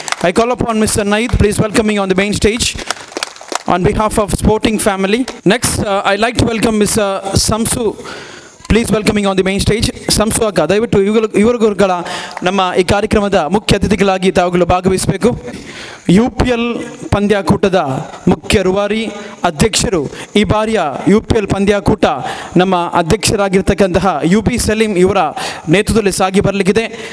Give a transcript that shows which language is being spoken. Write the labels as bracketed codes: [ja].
[en] I call upon mister Nahid, please welcoming on the main stage on behalf of sporting family. Next, I'd like to welcome Mr. Samsu. Please welcoming on the main stage. [kn] ಸಂಸು ಅಕ್ಕ, ದಯವಿಟ್ಟು ಇವರುಗಳ ನಮ್ಮ ಈ ಕಾರ್ಯಕ್ರಮದ ಮುಖ್ಯ ಅತಿಥಿಗಳಾಗಿ ತಾವುಗಳು ಭಾಗವಹಿಸಬೇಕು. UPL ಪಂದ್ಯಾಕೂಟದ ಮುಖ್ಯ ರೂವಾರಿ ಅಧ್ಯಕ್ಷರು, ಈ ಬಾರಿಯ UPL ಪಂದ್ಯಾಕೂಟ ನಮ್ಮ ಅಧ್ಯಕ್ಷರಾಗಿರ್ತಕ್ಕಂತಹ UB ಸಲೀಂ ಇವರ ನೇತೃತ್ವದಲ್ಲಿ ಸಾಗಿ ಬರಲಿಕ್ಕಿದೆ.